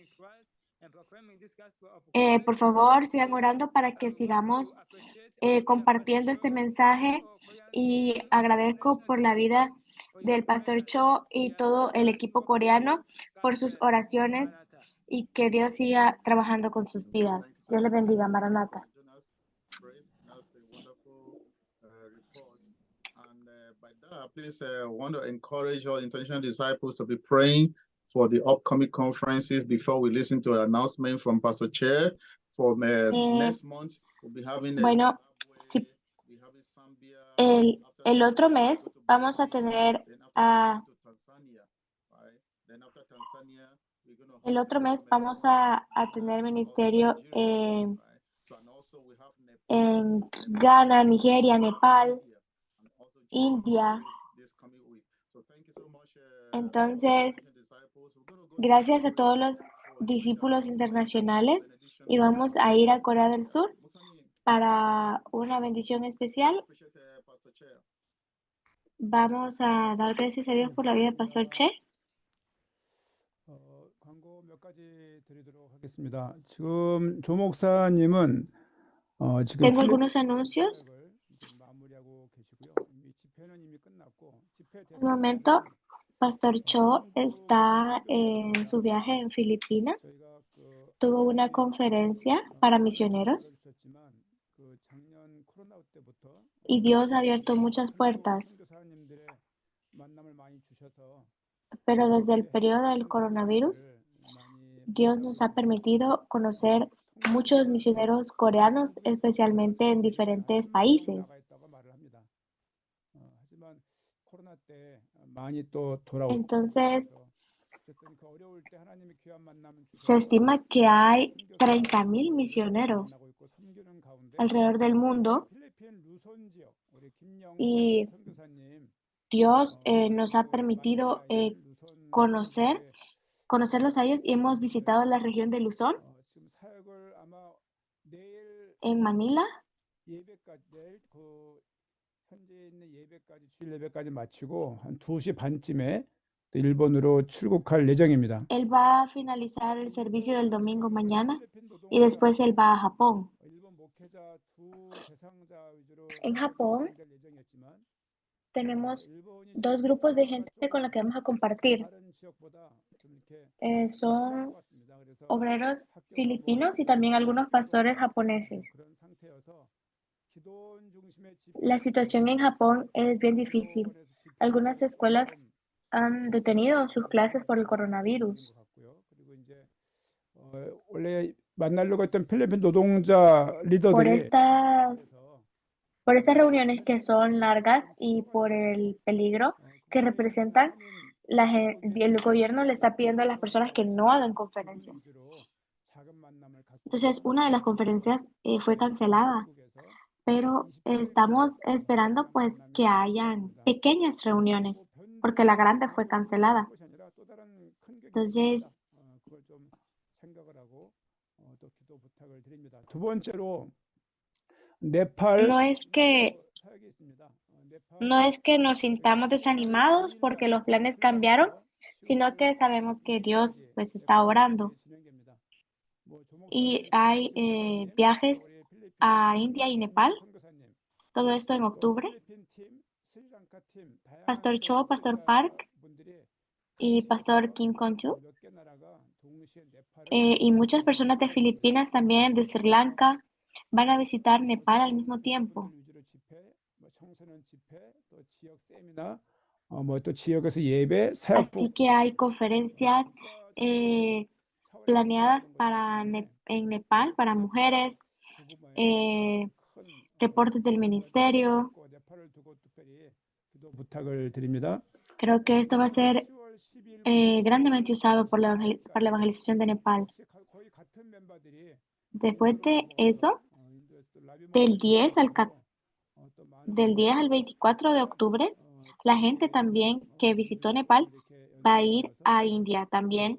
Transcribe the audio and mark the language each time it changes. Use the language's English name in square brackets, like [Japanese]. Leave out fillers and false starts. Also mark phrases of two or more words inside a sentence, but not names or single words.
[Spanish] Por favor, sigan orando para que sigamos compartiendo este mensaje, y agradezco por la vida del pastor Cho y todo el equipo coreano por sus oraciones, y que Dios siga trabajando con sus vidas. Dios les bendiga. Maranata. [English] Please, I want to encourage all intentional disciples to be praying for the upcoming conferences before we listen to an announcement from Pastor Chair. For next month, we'll be having [Spanish] el otro mes vamos a tener tener ministerio en Ghana, Nigeria, Nepal, India. Entonces, gracias a todos los discípulos internacionales, y vamos a ir a Corea del Sur para una bendición especial. Vamos a dar gracias a Dios por la vida del Pastor Che. [Korean] 광고 몇 가지 드리도록 하겠습니다. 지금 조 목사님은 지금 [Spanish] Tengo algunos anuncios. [Korean] 사역을 이제 마무리하고 계시고요. 이미 집회는 이미 끝났고 집회 [Spanish] En el momento, Pastor Cho está en su viaje en Filipinas. [Korean] 저희가 그 [Spanish] Tuvo una conferencia para misioneros [Korean] 주셨지만 그 작년 코로나 때부터 [Spanish] y Dios ha abierto muchas puertas. [Korean] 선교사님들의 만남을 많이 주셔서 [Spanish] Pero desde el periodo del coronavirus, [Korean] 많이 [Spanish] Dios nos ha permitido conocer muchos misioneros coreanos, especialmente en diferentes países. [Korean] 나가 있다고 말을 합니다. 하지만 코로나 때 많이 또 돌아오고 [Spanish] Entonces, [Korean] 어쨌든 그 어려울 때 하나님의 귀한 만남을 [Spanish] se estima que hay 30,000 misioneros [Korean] 만나고 있고 섬기는 가운데 [Spanish] alrededor del mundo [Korean] 필리핀 루손 지역 우리 김영선 [Spanish] y [Korean] 선교사님 [Spanish] Dios nos ha permitido conocerlos a ellos y hemos visitado la región de Luzón [Korean] 지금 사역을 아마 내일 [Spanish] en Manila. [Korean] 예배까지 내일 그 현재 있는 예배까지 주일 예배까지 마치고 한 2시 반쯤에 또 일본으로 출국할 예정입니다. [Spanish] Él va a finalizar el servicio del domingo mañana y después él va a Japón. [Korean] 일본 목회자 두 대상자 위주로 [Spanish] En Japón [Korean] 진행될 예정이었지만 [Spanish] tenemos [Korean] 일본이 [Spanish] 2 grupos de gente con la que vamos a compartir. [Korean] 다른 지역보다 좀 이렇게 [Spanish] Son [Korean] 같습니다. 그래서 [Spanish] obreros filipinos y también algunos pastores japoneses. [Korean] 그런 상태여서 기도원 중심의 [Spanish] La situación en Japón es bien difícil. Algunas escuelas han detenido sus clases por el coronavirus. [Korean] 그리고 이제 원래 만나려고 했던 필리핀 노동자 [Spanish] Por [Korean] 리더들이 [Spanish] por estas reuniones que son largas y por el peligro que representan, el gobierno le está pidiendo a las personas que no hagan conferencias. Entonces, una de las conferencias fue cancelada, pero estamos esperando pues que hayan pequeñas reuniones, porque la grande fue cancelada. Entonces, [Korean] 두 번째로 네팔 [Spanish] no es que [Korean] 사역이 있습니다. [Spanish] No es que nos sintamos desanimados porque los planes cambiaron, sino que sabemos que Dios pues está obrando. Y hay viajes a India y Nepal, todo esto en octubre. Pastor Cho, Pastor Park y Pastor Kim Kong-chu. Y muchas personas de Filipinas también, de Sri Lanka, van a visitar Nepal al mismo tiempo. [Korean] 또 지역에서 예배, 사역 [Spanish] Así que hay conferencias planeadas en Nepal para mujeres, reportes del ministerio. [Korean] 부탁을 드립니다. [Spanish] Creo que esto va a ser grandemente usado para la evangelización de Nepal. Después de eso, del 10 al 24 de octubre, la gente también que visitó Nepal va a ir a India también.